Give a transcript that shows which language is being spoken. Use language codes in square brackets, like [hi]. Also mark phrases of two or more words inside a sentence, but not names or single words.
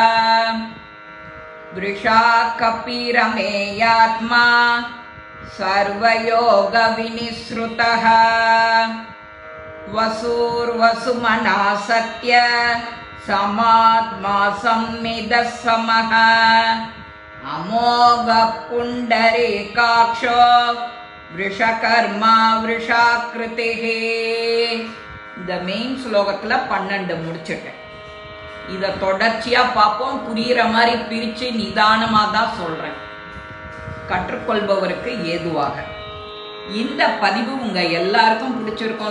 [sa] वृषा कपिरमेयात्मा सर्वयोग विनिसृतः वसुर्वसुमना सत्य समात्मा संमिदः समः अमोघ पुण्डरीकाक्षो वृषकर्मा वृषाकृतिः. [ta] இந்த மெயின் ஸ்லோகத்துல 12 முடிச்சிட்டேன். இதை தொடர்ச்சியா பார்ப்போம். புரியுற மாதிரி பிரிச்சு நிதானமா தான் சொல்றேன், கற்றுக்கொள்பவருக்கு ஏதுவாக. இந்த பதிவு உங்க எல்லாருக்கும் பிடிச்சிருக்கும்.